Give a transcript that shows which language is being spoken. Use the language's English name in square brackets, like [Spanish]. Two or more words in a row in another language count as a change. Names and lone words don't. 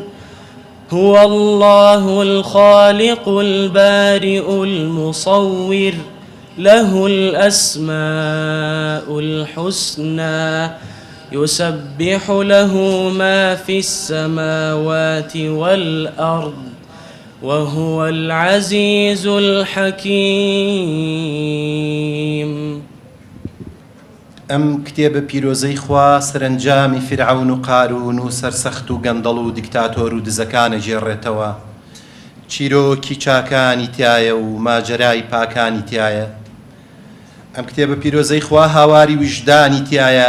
[Arabic] هو الله الخالق البارئ المصور له الأسماء الحسنى يسبح له ما في السماوات والأرض وهو العزيز الحكيم. [Central Kurdish] ئەم کتێبە پیرۆزەی خوا سەرنجامی فرعون و قارون و سەرسەخت و گەندەڵ و دیکتاتۆر و دزەکانە جێڕێتەوە. چیرۆکی چاکانی تایە و ماجەرای پاکانی تایە. ئەم کتێبە پیرۆزەی خوا هاواری وجدانی تایە.